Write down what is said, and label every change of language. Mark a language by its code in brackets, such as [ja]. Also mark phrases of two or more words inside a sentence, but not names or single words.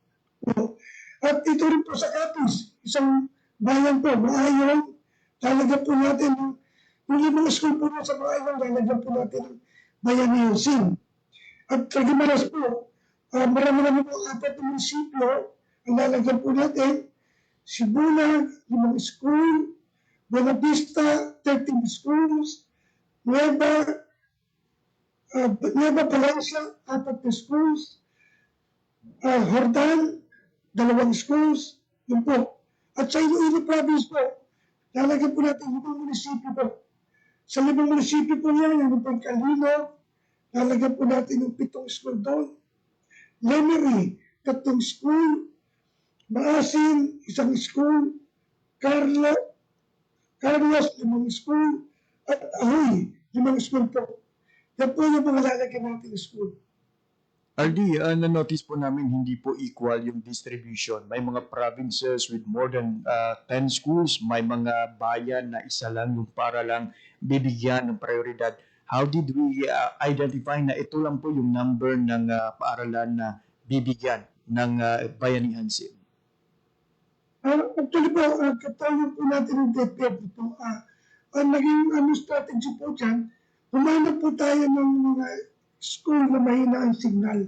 [tl] At ito rin po sa Capiz, isang bayan po, Maayon, lalagyan po natin ng 5 school po sa Maayon, lalagyan po natin ng Bayanan Sin. At sa Guimaras po, marami po 4 na munisipyo ang lalagyan po natin. Sibunag, 5 school, Buena Vista, 13 schools, Nueva Valencia, 4 na schools, Hordan, 2 schools, yun po. At sa Iloilo province po, lalagyan po natin 5 munisipyo po. Sa 5 munisipyo po yan, yung Pagkalino, lalagyan po natin yung 7 school doon. Lemery, 3 school. Maasin, 1 school. Carlos, 5 school. At Ahoy, 5 school po. Yan po yung mga lalagyan natin ng school. RD, na-notice po namin hindi po equal yung distribution. May mga [en] provinces with more than 10 schools, [tl] may mga bayan na isa lang yung para lang bibigyan ng prioridad. [en] How did we identify [tl] na ito lang po yung number ng paaralan na bibigyan ng Bayanihan SIM? Actually po, katayo po natin ng DepEd po. Ang naging strategy po dyan, humanap po tayo ng mga school na mahina ang signal.